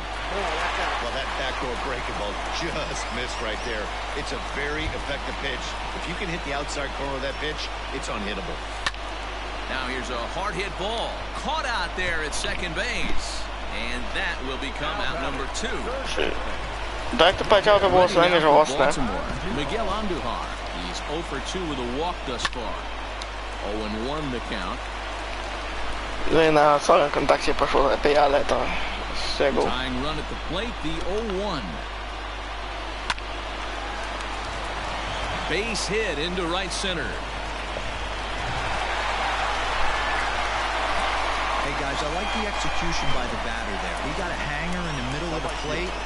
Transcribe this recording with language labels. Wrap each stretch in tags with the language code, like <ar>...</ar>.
<en>Well, that backdoor breaking ball just missed right there. It's a very effective pitch. If you can hit the outside corner of that pitch, it's unhittable. Now here's a hard hit ball. Caught out there at second base. And that will become out number 2.</en> <pl>Tak to powiedział, to było co najmniej żałosne.</pl> <en>Miguel Andujar. He's 0 for 2 with a walk thus far. 0-1 the count.</en> <pl>No i na całym kontakcie poszło lepiej, ale to szczegół.</pl> <en>Tying run at the plate, the 0-1. Base hit into right center. Hey guys, I like the execution by the batter there. He got a hanger in the middle of the plate.</en>